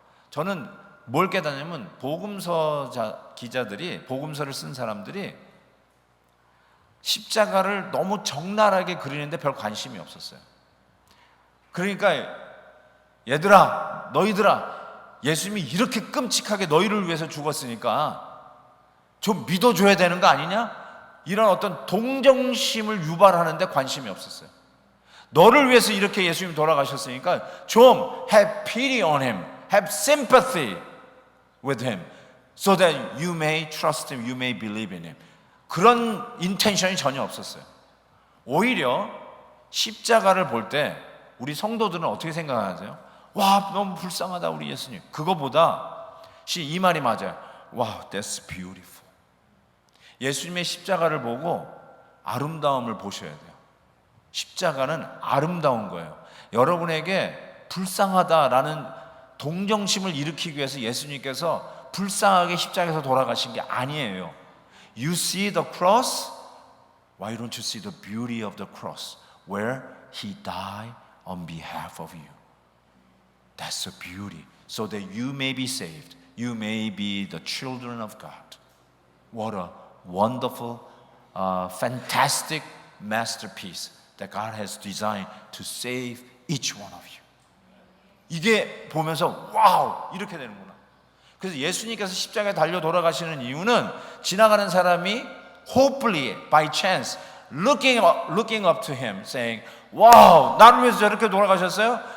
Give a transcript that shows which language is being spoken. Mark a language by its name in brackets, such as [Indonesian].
[Korean] 저는 뭘 깨닫냐면 복음서 기자들이, 복음서를 쓴 사람들이 십자가를 너무 적나라하게 그리는데 별 관심이 없었어요. 그러니까 얘들아, 너희들아, 예수님이 이렇게 끔찍하게 너희를 위해서 죽었으니까 좀 믿어줘야 되는 거 아니냐? 이런 어떤 동정심을 유발하는데 관심이 없었어요. 너를 위해서 이렇게 예수님이 돌아가셨으니까 좀 [English] have pity on him, have sympathy with him, so that you may trust him, you may believe in him. [Korean] 그런 인텐션이 전혀 없었어요. 오히려 십자가를 볼 때 우리 성도들은 어떻게 생각하세요? 와, 너무 불쌍하다 우리 예수님. 그거보다 이 말이 맞아요. [English] 와, that's beautiful. [Korean] 예수님의 십자가를 보고 아름다움을 보셔야 돼요. 십자가는 아름다운 거예요. 여러분에게 불쌍하다라는 동정심을 일으키기 위해서 예수님께서 불쌍하게 십자가에서 돌아가신 게 아니에요. [English] You see the cross? Why don't you see the beauty of the cross? Where he died on behalf of you. That's the beauty. So that you may be saved. You may be the children of God. What a wonderful, fantastic masterpiece that God has designed to save each one of you. [Korean] 이게 보면서 와우, 이렇게 되는구나. 그래서 예수님께서 십자가에 달려 돌아가시는 이유는 지나가는 사람이 [English] hopefully by chance looking up to him saying, [Korean] 와우, 나를 위해서 저렇게 돌아가셨어요?